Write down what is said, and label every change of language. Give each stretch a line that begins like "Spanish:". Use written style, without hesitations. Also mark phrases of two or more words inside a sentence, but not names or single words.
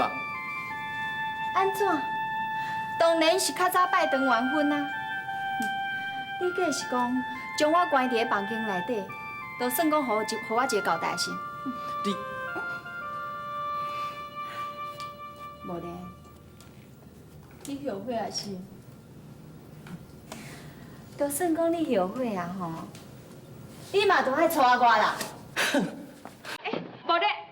Min Nan Chinese: 安怎？当然是较早拜堂完婚啊！你假是讲将我关伫个房间内底，就算讲互我一个交代是？你，无咧，你后悔啊是？就算讲你后悔啊吼，你嘛都爱娶我啦！无咧。